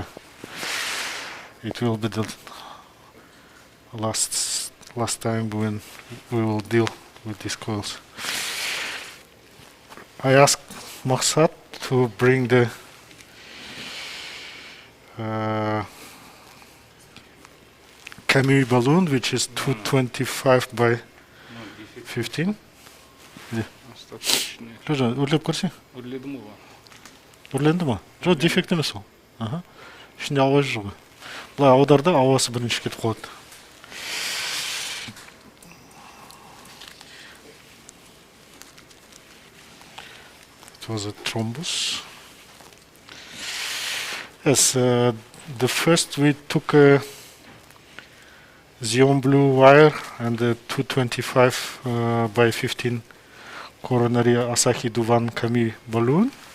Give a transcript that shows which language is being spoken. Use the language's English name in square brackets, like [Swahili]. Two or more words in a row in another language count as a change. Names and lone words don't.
[English] It will be the last time when we will deal with these coils. I asked Maksat to bring the Camus balloon, which is 225 by [Russian] Ну, дефект 15. остаточный. [Kazakh] Жо, өрлеп көрсең? Өрледім ғой. Өрленді ма? Жо, дефект емес ол. Аха. Ішінде ауа жүр ғой. Былай аударда ауасы бірінші кетіп қалады. [English] It was a thrombus. Yes, the first we took a xeon blue wire and a 225 by 15 coronary Asahi Duvan Camus balloon.